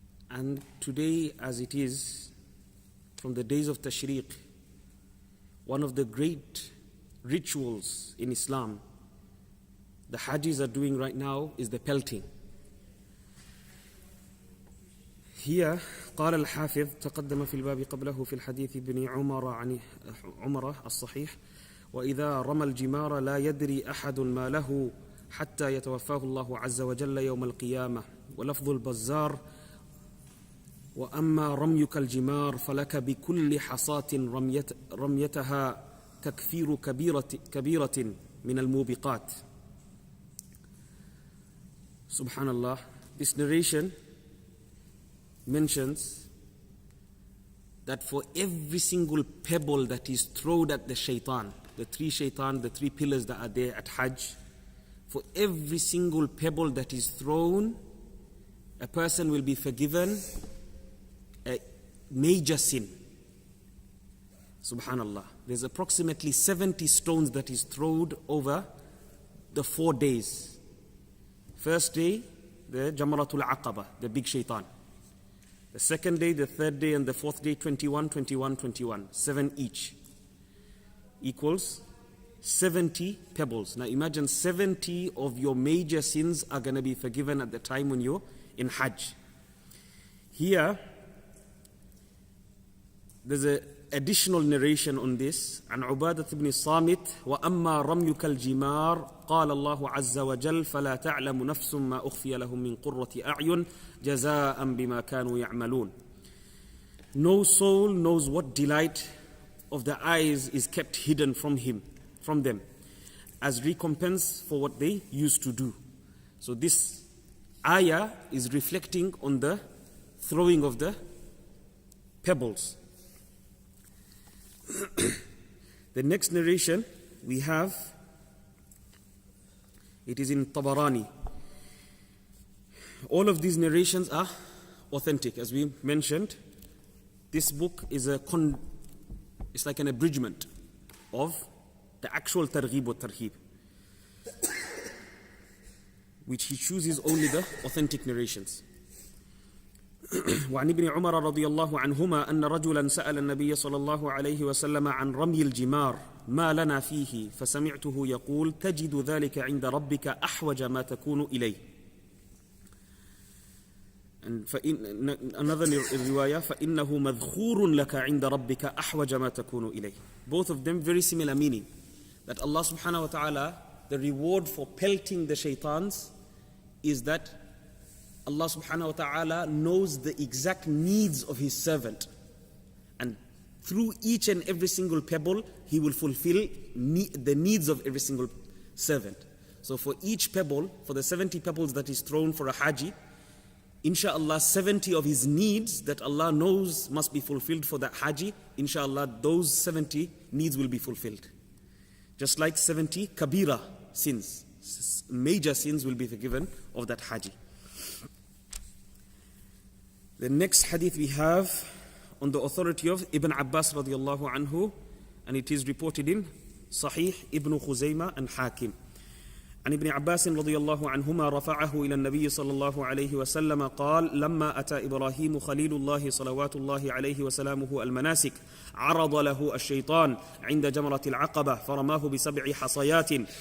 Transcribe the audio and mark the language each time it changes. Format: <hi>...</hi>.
<en>And today, as it is from the days of Tashriq, one of the great rituals in Islam the Hajjis are doing right now is the pelting.</en> <ar>Here قال الحافظ تقدم في الباب قبله في الحديث ابن عمر عن عمر الصحيح وإذا رمى الجمار لا يدري أحد ما له حتى يتوفاه الله عز وجل يوم القيامة. ولفظ البزار وأما رميك الجمار فلك بكل حصاة رميتها تكفير كبيرة من الموبقات.</ar> <en>Subhanallah, this narration mentions that for every single pebble that is thrown at the shaitan, the three pillars that are there at Hajj, for every single pebble that is thrown, a person will be forgiven a major sin. Subhanallah. There's approximately 70 stones that is thrown over the 4 days. First day, the Jamratul Aqaba, the big shaitan. The second day, the third day, and the fourth day, 21, 21, 21. 7 each. Equals 70 pebbles. Now imagine 70 of your major sins are going to be forgiven at the time when you're in Hajj. Here, there's an additional narration on this.</en> <ar>عن عبادة بن الصامت وأما رميك الجمار قال الله عز وجل فلا تعلم نفس ما أخفي لهم من قرة أعين جزاء بما كانوا يعملون.</ar> <en>No soul knows what delight of the eyes is kept hidden from them as recompense for what they used to do. So this ayah is reflecting on the throwing of the pebbles. The next narration we have, it is in Tabarani. All of these narrations are authentic. As we mentioned, this book is it's like an abridgment of the actual Targhib wa Tarhib, which he chooses only the authentic narrations.</en> <ar>وعن ابن عمر رضي الله عنهما أن رجلا سأل النبي صلى الله عليه وسلم عن رمي الجمار ما لنا فيه فسمعته يقول تجد ذلك عند ربك أحوج ما تكون إليه.</ar> <en>Another riwayah</en> <ar>فإنه مذخور لك عند ربك أحوج ما تكون إليه.</ar> <en>Both of them very similar meaning, that Allah subhanahu wa ta'ala, the reward for pelting the shaitans is that Allah subhanahu wa ta'ala knows the exact needs of his servant, and through each and every single pebble he will fulfill the needs of every single servant. So for each pebble, for the 70 pebbles that is thrown for a haji, inshallah 70 of his needs that Allah knows must be fulfilled for that haji, inshallah those 70 needs will be fulfilled. Just like 70 kabira sins, major sins will be forgiven of that haji. The next hadith we have on the authority of Ibn Abbas radiallahu anhu, and it is reported in Sahih Ibn Khuzaymah and Hakim.</en> <ar>عن ابن عباس رضي الله عنهما رفعه إلى النبي صلى الله عليه وسلم قال لما أتى إبراهيم خليل الله صلوات الله عليه وسلامه المناسك عرض له الشيطان عند جمرة العقبة فرماه ب7 حصيات</ar>